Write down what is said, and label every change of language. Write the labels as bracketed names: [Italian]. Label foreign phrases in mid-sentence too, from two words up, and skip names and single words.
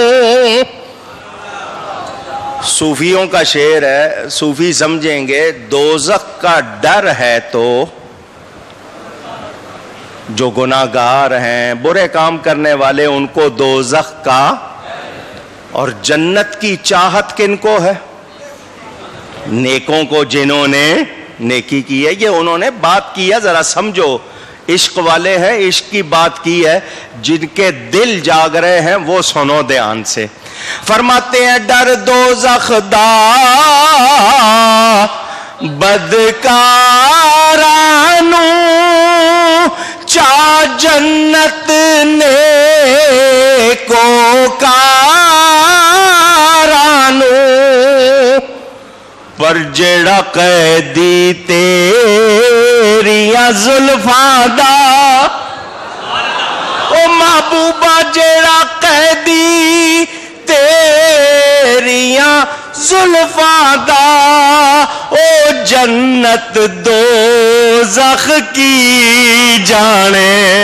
[Urdu] صوفیوں کا شعر ہے, صوفی سمجھیں گے دوزخ کا ڈر ہے تو جو گناہگار ہیں برے کام کرنے والے ان کو دوزخ کا, اور جنت کی چاہت کن کو ہے؟ نیکوں کو جنہوں نے نیکی کی ہے. یہ انہوں نے بات کی ہے, ذرا سمجھو, عشق والے ہیں, عشق کی بات کی ہے, جن کے دل جاگ رہے ہیں وہ سنو دھیان سے. فرماتے ہیں [Punjabi] ڈر دوزخ دا بدکارانو چا جنت نیکوکارانو, پر جڑا قیدی تیریاں زلفاں دا او محبوبہ جڑا قیدی تیریاں زلفاں دا او جنت دوزخ کی جانے.